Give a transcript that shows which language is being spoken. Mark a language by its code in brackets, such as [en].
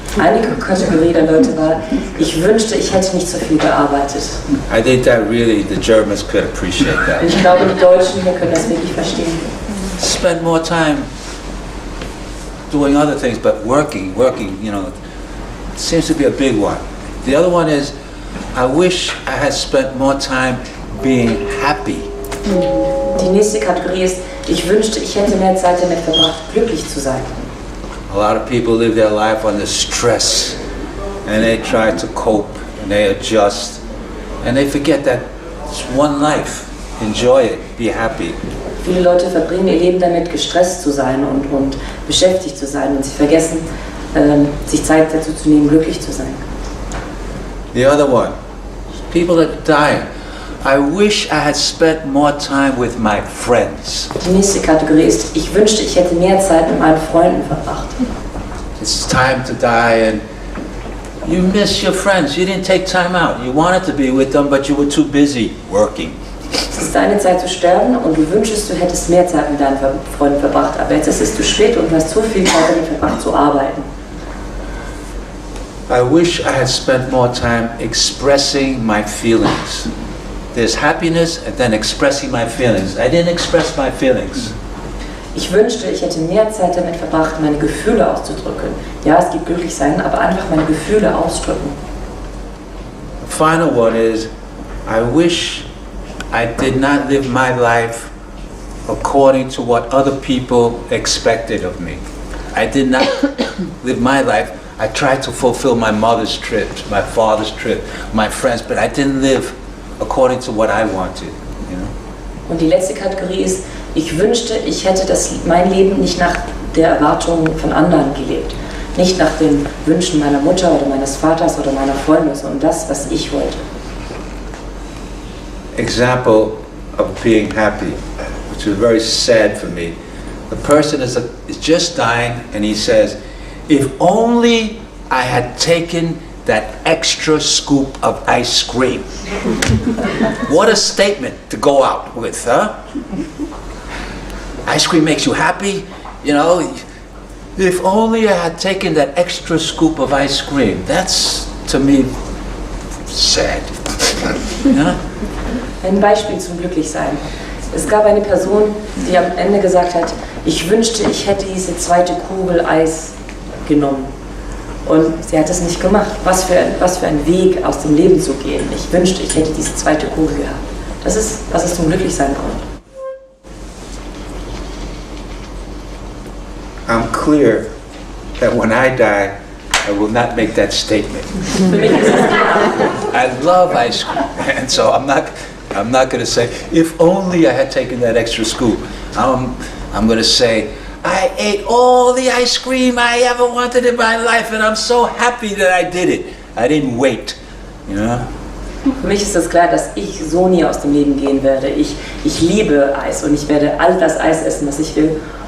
[de] Eine Kategorie der Leute war, ich wünschte, ich hätte nicht so viel gearbeitet. [en] I think that really the Germans could appreciate that. [de] Und ich glaube, die Deutschen hier können das wirklich verstehen. [en] Spend more time doing other things, but working, you know, it seems to be a big one. The other one is, I wish I had spent more time being happy. [de] Die nächste Kategorie ist, ich wünschte, ich hätte mehr Zeit damit verbracht, glücklich zu sein. [en] A lot of people live their life under stress, and they try to cope, and they adjust, and they forget that it's one life. Enjoy it, be happy. [de] Viele Leute verbringen ihr Leben damit, gestresst zu sein und beschäftigt zu sein, und sie vergessen, sich Zeit dazu zu nehmen, glücklich zu sein. [en] The other one, People that are dying. I wish I had spent more time with my friends. [de] Die nächste Kategorie ist, ich wünschte, ich hätte mehr Zeit mit meinen Freunden verbracht. [en] It's time to die and you miss your friends. You didn't take time out. You wanted to be with them, but you were too busy working. [de] Es ist deine Zeit zu sterben und du wünschst, du hättest mehr Zeit mit deinen Freunden verbracht. Aber jetzt ist es zu spät und du hast zu viel Zeit damit verbracht zu arbeiten. [en] I wish I had spent more time expressing my feelings. There's happiness and then expressing my feelings. I didn't express my feelings. [de] Ich wünschte, ich hätte mehr Zeit damit verbracht, meine Gefühle auszudrücken. Ja, es gibt Glücklichsein, aber einfach meine Gefühle ausdrücken. [en] The final one is, I wish I did not live my life according to what other people expected of me. I did not live my life. I tried to fulfill my mother's trips, my father's trip, my friends, but I didn't live according to what I wanted. You know? [de] Und die letzte Kategorie ist, ich wünschte, ich hätte mein Leben nicht nach der Erwartung von anderen gelebt. Nicht nach den Wünschen meiner Mutter oder meines Vaters oder meiner Freunde, sondern das, was ich wollte. [en] Example of being happy, which is very sad for me. The person is just dying and he says, if only I had taken that extra scoop of ice cream. What a statement to go out with, huh? Ice cream makes you happy, you know. If only I had taken that extra scoop of ice cream. That's, to me, sad. Yeah? [de] Ein Beispiel zum Glücklichsein. Es gab eine Person, die am Ende gesagt hat, ich wünschte, ich hätte diese zweite Kugel Eis genommen. Und sie hat es nicht gemacht. Was für ein Weg, aus dem Leben zu gehen. Ich wünschte, ich hätte diese zweite Kugel gehabt. Das ist, was es zum Glücklichsein kommt. [en] I'm clear that when I die, I will not make that statement. I love ice cream, and so I'm not going to say, if only I had taken that extra scoop. I'm going to say, I ate all the ice cream I ever wanted in my life, and I'm so happy that I did it. I didn't wait, you know? [de] Für mich ist es klar, dass ich so nie aus dem Leben gehen werde. Ich liebe Eis und ich werde all das Eis essen, was ich will.